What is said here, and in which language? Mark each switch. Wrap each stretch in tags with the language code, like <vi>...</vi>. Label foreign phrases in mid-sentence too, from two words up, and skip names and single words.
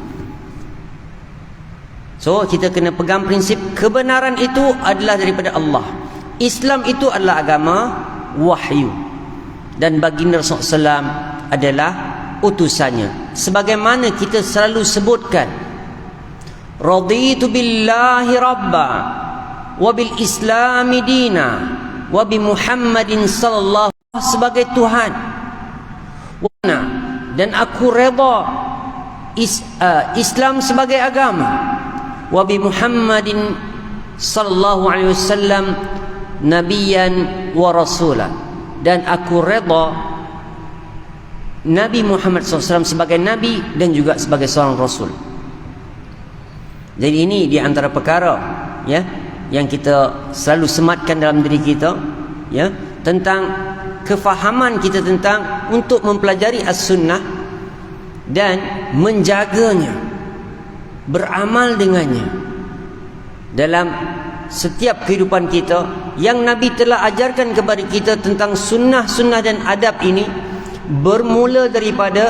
<ms>So kita kena pegang prinsip kebenaran itu adalah daripada Allah. Islam itu adalah agama wahyu, dan baginda Rasulullah SAW adalah utusannya. Sebagaimana kita selalu sebutkan,</ms> <ar>رضيت بالله ربا وبالإسلام دينا وبمحمد صلى الله</ar> <ms>sebagai Tuhan, dan aku redha Islam sebagai agama,</ms> <ar>وبمحمد صلى الله عليه وسلم نبيا ورسولا,</ar> <ms>dan aku redha Nabi Muhammad SAW sebagai Nabi dan juga sebagai seorang Rasul. Jadi ini di antara perkara ya yang kita selalu sematkan dalam diri kita, ya, tentang kefahaman kita tentang untuk mempelajari as-sunnah dan menjaganya, beramal dengannya dalam setiap kehidupan kita. Yang Nabi telah ajarkan kepada kita tentang sunnah-sunnah dan adab ini bermula daripada</ms>